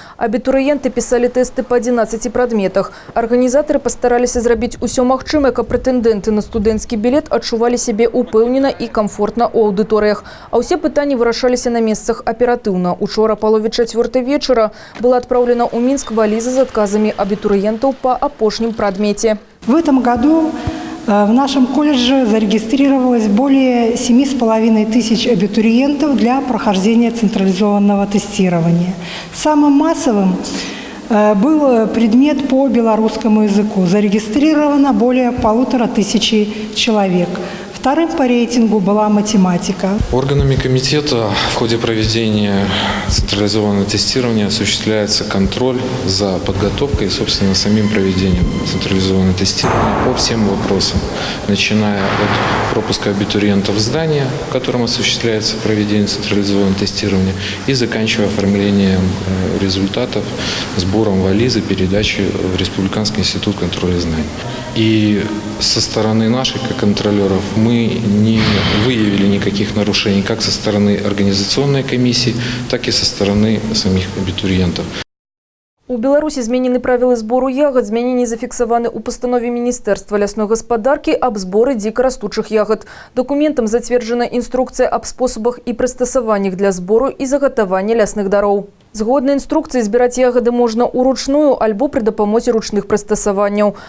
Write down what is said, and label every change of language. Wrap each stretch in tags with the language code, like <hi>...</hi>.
<be>Абітурыенты пісалі тэсты па 11 прадметах. Арганізатары пастараліся зрабіць усё магчымае, каб прэтэндэнты на студэнцкі білет адчувалі сябе ўпэўнена і комфортна у аўдыторыях. А ўсе пытанні вырашаліся на месцах аператыўна. Учора палове 4 вечара была адпраўлена ў Мінск валіза з адказамі абітурыентаў па апошнім прадмеце.</be> <ru>В этом году в нашем колледже зарегистрировалось более 7,5 тысяч абитуриентов для прохождения централизованного тестирования. Самым массовым был предмет по белорусскому языку. Зарегистрировано более 1500 человек. Вторым по рейтингу была математика. Органами комитета в ходе проведения централизованного тестирования осуществляется контроль за подготовкой и, собственно, самим проведением централизованного тестирования по всем вопросам, начиная от пропуска абитуриентов в здание, в котором осуществляется проведение централизованного тестирования, и заканчивая оформлением результатов, сбором вализы, передачей в Республиканский институт контроля знаний. И со стороны наших, как контролеров, мы не выявили никаких нарушений как со стороны организационной комиссии, так и со стороны самих абитуриентов.</ru> <be>У Беларусі зменены правілы збору ягад, змененні зафіксаваны ў пастанове Міністэрства лясной гаспадаркі аб зборы дзікарастучых ягад. Дакументам зацверджана інструкцыя аб спосабах і прыстасаваннях для збору і загатавання лясных дароў. Згодна інструкцыі, збіраць ягады можна ўручную альбо пры дапамозе ручных прыстасаванняў.</be>